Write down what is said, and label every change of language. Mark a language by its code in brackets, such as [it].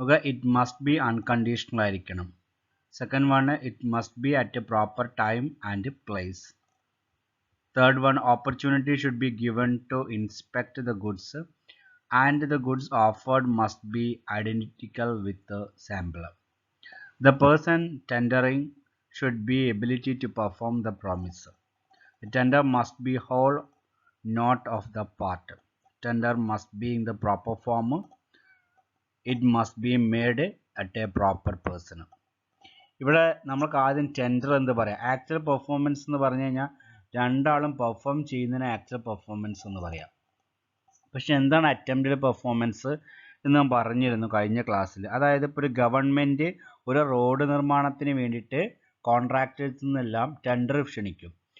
[en] It must be unconditional ആയിരിക്കണം. Second one, it must be at a proper time and place. Third one, opportunity should be given to inspect the goods and the goods offered must be identical with sample. The person tendering should be ability to perform the promise. The tender must be whole, not of the part. Tender must be in the proper form. It must be made at a proper person. [ml] ഇവിടെ നമുക്ക് ആദ്യം tender എന്ന് പറയാം. Actual performance എന്ന് പറഞ്ഞു കഴിഞ്ഞാൽ രണ്ടാളും perform ചെയ്യുന്നതിന് ആക്ച്വൽ പെർഫോമൻസ് എന്ന് പറയാം. പക്ഷെ എന്താണ് അറ്റംപ്റ്റഡ് പെർഫോമൻസ് എന്ന് ഞാൻ പറഞ്ഞിരുന്നു കഴിഞ്ഞ ക്ലാസ്സിൽ. അതായത് ഇപ്പോൾ ഒരു ഗവൺമെൻറ് ഒരു റോഡ് നിർമ്മാണത്തിന് വേണ്ടിയിട്ട് കോൺട്രാക്ടേഴ്സിൽ നിന്നെല്ലാം ടെൻഡർ ക്ഷണിക്കും.